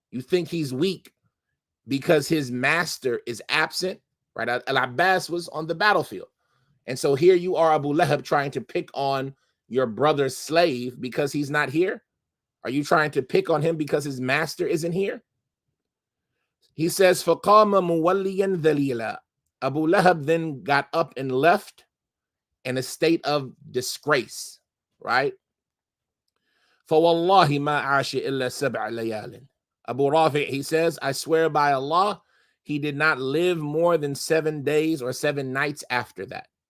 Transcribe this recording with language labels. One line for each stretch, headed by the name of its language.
English: You think he's weak because his master is absent, right? Al-Abbas was on the battlefield. And so here you are, Abu Lahab, trying to pick on your brother's slave because he's not here. Are you trying to pick on him because his master isn't here? He says,
Arabic: فَقَامَ مُوَلِّيًا ذَلِيلًا.
English: Abu Lahab then got up and left in a state of disgrace, right?
Arabic: فَوَاللَّهِ مَا عَاشِ إِلَّا سَبْعَ لَيَالٍ.
English: Abu Rafi, he says, I swear by Allah, he did not live more than 7 days or 7 nights after that.